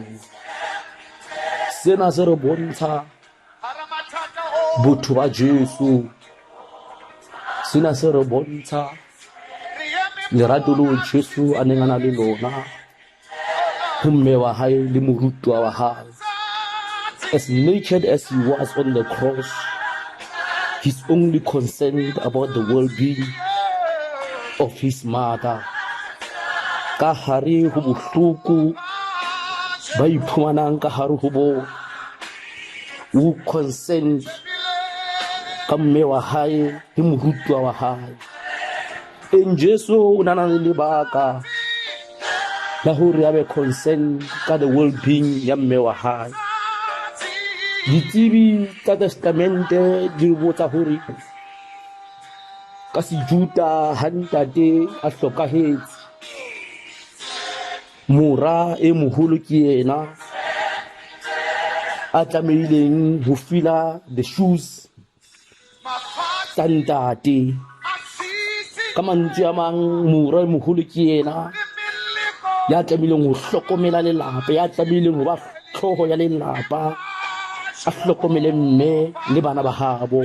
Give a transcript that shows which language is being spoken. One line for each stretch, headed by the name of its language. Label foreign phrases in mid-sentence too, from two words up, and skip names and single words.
Southern Sotho: Sena se re bontsha botho ba Jesu, sena se re bontsha lerato leo Jesu a neng a na le lona ho mme wa hae le morutwa wa hae.
English: As naked as he was on the cross, he's only concerned about the well-being of his mother.
Southern Sotho: Ka hare ho bohloko ba iphumanang ka hare ho bo o concerned ka mme wa hae le morutwa wa hae. En Jesu o na le lebaka la hore a be concerned ka
English: the well-being
Southern Sotho: ya mme wa hae. Ditsebi tsa testamente di botsa hore ka sejuta ha ntate a hlokahetse, mora e moholo ke yena a tlameileng ho fila
English: the shoes
Southern Sotho: tsa ntate. Ka mantswe a mang, mora e moholo ke yena ya tlameileng ho hlokomela lelapa, ya tlameileng ho ba hlooho ya lelapa, a hlokomele mme le bana ba habo.